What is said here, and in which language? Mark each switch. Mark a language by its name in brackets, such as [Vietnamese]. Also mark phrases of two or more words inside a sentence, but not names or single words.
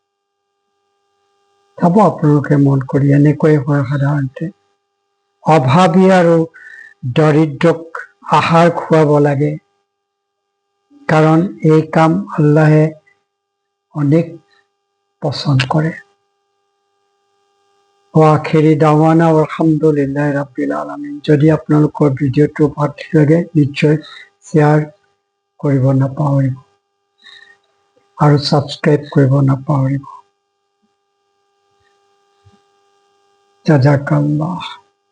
[Assamese] চাব আপোনালোকে মন কৰি, এনেকৈ হয় সাধাৰণতে। অভাৱী আৰু দৰিদ্ৰক আহাৰ খুৱাব লাগে, কাৰণ এই কাম আল্লাহে অনেক পছন্দ কৰে। [Arabic] آخر دعوانا الحمد لله رب العالمين. [Assamese] যদি আপোনালোকৰ ভিডিঅ'টো ভাল লাগে, নিশ্চয় শ্বেয়াৰ কৰিব নাপাহৰিব আৰু ছাবস্ক্ৰাইব কৰিব নাপাহৰিব। জাজাকাল্লাহ।